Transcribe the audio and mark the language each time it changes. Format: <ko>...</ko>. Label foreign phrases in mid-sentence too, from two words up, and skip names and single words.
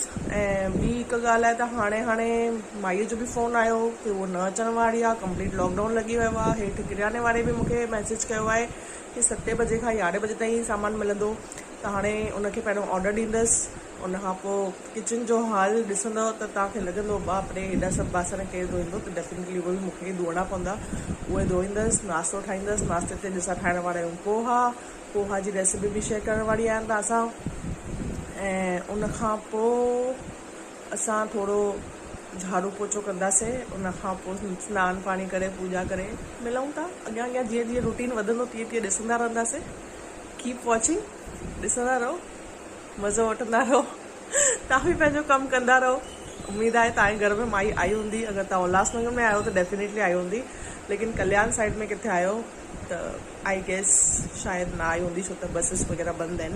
<sd>ऐं ॿी हिकु ॻाल्हि आहे त हाणे माईअ जो बि फ़ोन आयो कि उहो न अचण वारी आहे,</sd> <en>complete lockdown</en> <sd>लॻी वियो आहे। हेठि किरियाने वारे बि मूंखे मैसेज कयो आहे कि 7 बजे खां 11 बजे ताईं सामान मिलंदो, त हाणे उनखे पहिरियों ऑडर ॾींदसि। उन खां पोइ किचन जो हाल ॾिसंदव त तव्हांखे लॻंदो बाप रे हेॾा सभु बासण केरु धोईंदो, त डेफिनेटली उहे बि मूंखे ई धोइणा पवंदा। उहे धोईंदसि, नाश्तो ठाहींदसि। नाश्ते ते ॾिसां ठाहिण वारा आहियूं पोहा जी रेसिपी बि शेयर करण वारी आहियां तव्हां सां। ऐं उन खां पोइ असां थोरो झाड़ू पोछो कंदासीं। उन खां पोइ सनानु पाणी करे पूजा करे मिलूं था। अॻियां जीअं जीअं रूटीन वधंदो तीअं तीअं ॾिसंदा रहंदासीं।</sd> <en>keep watching,</en> <sd>ॾिसंदा रहो, मज़ो वठंदा रहो। तव्हां बि पंहिंजो कमु कंदा रहो। उमेद आहे तव्हांजे घर में माई आई हूंदी। अगरि तव्हां उल्हासनगर में आहियो त डेफिनेटली आई हूंदी, लेकिन कल्याण साइड में किथे आहियो त</sd> <en>I guess</en> <sd>शायदि न आई हूंदी, छो त बसिस वग़ैरह बंदि आहिनि।</sd>